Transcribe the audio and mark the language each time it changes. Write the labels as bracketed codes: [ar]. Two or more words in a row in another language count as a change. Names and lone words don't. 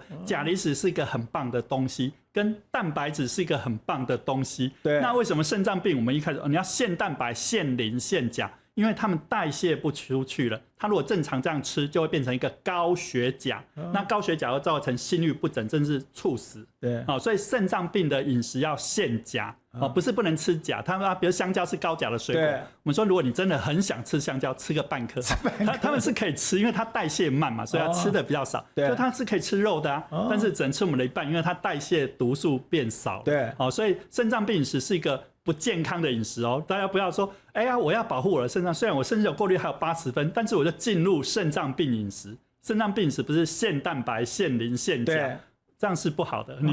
[zh] 鉀離子是一個很棒的東西，跟蛋白質是一個很棒的東西。對，那為什麼腎臟病我們一開始你要限蛋白、限磷、限鉀？因為他們代謝不出去了，他如果正常這樣吃，就會變成一個高血鉀，那高血鉀會造成心律不整，甚至猝死。對，所以腎臟病的飲食要限鉀，不是不能吃鉀。他們比如香蕉是高鉀的水果，我們說如果你真的很想吃香蕉，吃個半顆，他們是可以吃，因為它代謝慢嘛，所以它吃的比較少。所以它是可以吃肉的啊，但是只能吃我們的一半，因為它代謝毒素變少。對，所以腎臟病飲食是一個不健康的飲食哦，大家不要說，哎呀，我要保護我的腎臟，雖然我腎小過濾還有80分，但是我就進入腎臟病飲食。腎臟病飲食不是限蛋白、限磷、限鉀，這樣是不好的。